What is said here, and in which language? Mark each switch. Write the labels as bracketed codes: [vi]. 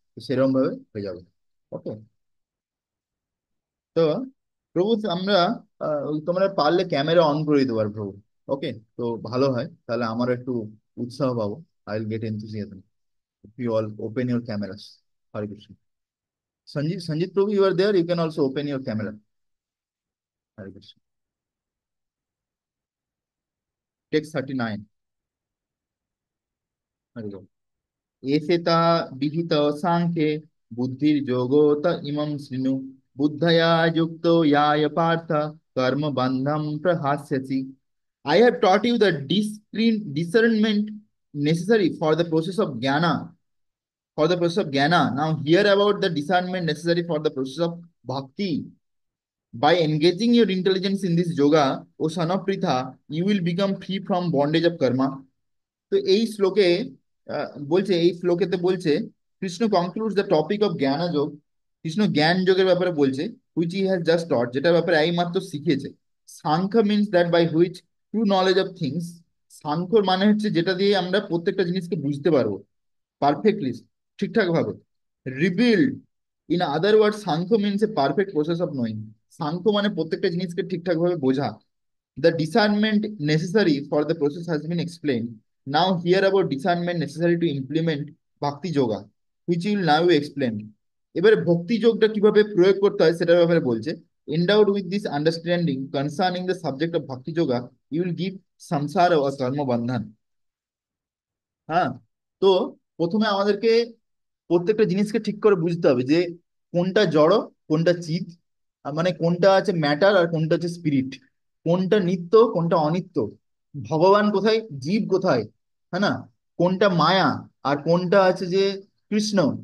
[bn] তো সেরকম ভাবে হয়ে যাবে। ওকে। তো প্রভু আমরা তোমরা পারলে ক্যামেরা অন করে দিতে পারো প্রভু। ওকে। তো ভালো হয়, তাহলে আমারও একটু উৎসাহ পাবো। [en] I will get enthusiasm if you all open your cameras. [bn] Hare Krishna. [en] Sanjit Prabhu, you are there. You can also open your camera. Hare Krishna. Text 39. [sa] Hare Krishna. एसेता विहित सांख्ये बुद्धिर्योगोत इमं शृणु, बुद्धया युक्तो याय पार्थ कर्म बंधम प्रहास्यसि. [en] I have taught you the discernment necessary for the process of jnana, for the process of jnana. Now hear about the discernment necessary for the process of bhakti. By engaging your intelligence in this yoga, O son of Pritha, you will become free from bondage of karma. [bn] তো এই শ্লোকে বলছে, এই শ্লোকেতে বলছে Krishna [en] concludes the topic of [bn] জ্ঞান যোগ। কৃষ্ণ জ্ঞান যোগের ব্যাপারে বলছে, [en] which he has just taught, [bn] যেটার ব্যাপারে এই মাত্র শিখিয়েছে। Samkhya [en] Means that by which true knowledge of things. [bn] সাংখ্যর মানে হচ্ছে যেটা দিয়ে আমরা প্রত্যেকটা জিনিসকে বুঝতে পারবো পারফেক্টলি, ঠিকঠাক ভাবে। [en] Rebuild, in other word Sankhya means a perfect process of knowing. [bn] Samkhya মানে প্রত্যেকটা জিনিসকে ঠিকঠাক ভাবে বোঝা। [en] The discernment necessary for the process has been explained. Now hear about discernment necessary to implement bhakti yoga, which will now explain. [bn] এবারে ভক্তি যোগটা কিভাবে প্রয়োগ করতে হয় সেটার ব্যাপারে বলছে। [en] Endowed with this understanding concerning the subject of bhakti yoga, you will give samsara or karma bandhan. [bn] হ্যাঁ। তো প্রথমে আমাদেরকে প্রত্যেকটা জিনিসকে ঠিক করে বুঝতে হবে যে কোনটা জড়, কোনটা চিত, মানে কোনটা আছে ম্যাটার আর কোনটা হচ্ছে স্পিরিট, কোনটা নিত্য কোনটা অনিত্য, ভগবান কোথায়, জীব কোথায়, হ্যাঁ না, কোনটা মায়া আর কোনটা আছে যে কৃষ্ণ।